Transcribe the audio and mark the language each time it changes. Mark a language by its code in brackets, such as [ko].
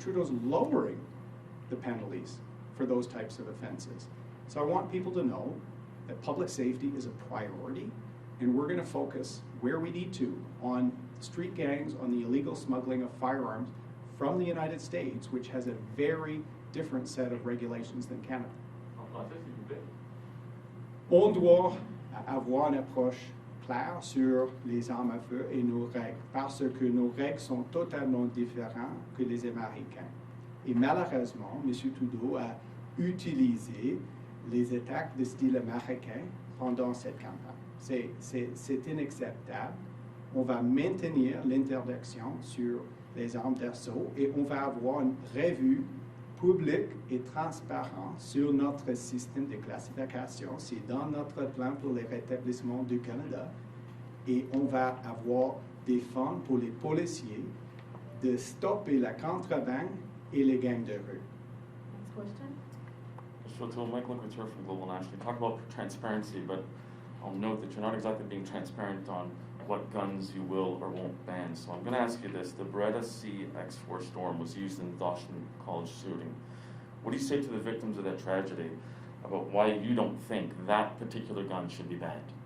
[en] Trudeau's lowering the penalties for those types of offenses. So I want people to know that public safety is a priority, and we're going to focus where we need to on street gangs, on the illegal smuggling of firearms from the United States, which has a very different set of regulations than Canada. [fr] En français, s'il vous plaît. On doit avoir une approche claire sur les armes à feu et nos règles, parce que nos règles sont totalement différentes que les Américains. Et malheureusement, M. Trudeau a utilisé les attaques de style américain pendant cette campagne. C'est inacceptable. On va maintenir l'interdiction sur les armes d'assaut et on va avoir une revue publique et transparente sur notre système de classification. C'est dans notre plan pour le rétablissement du Canada. Et on va avoir des fonds pour les policiers de stopper la contrebande et les gangs de rue. [en] Next question. Mr. O'Toole, Mike Liqueur from Global National. You talk about transparency, but I'll note that you're not exactly being transparent on what guns you will or won't ban. So I'm going to ask you this. The Beretta CX4 Storm was used in the Dawson College shooting. What do you say to the victims of that tragedy about why you don't think that particular gun should be banned?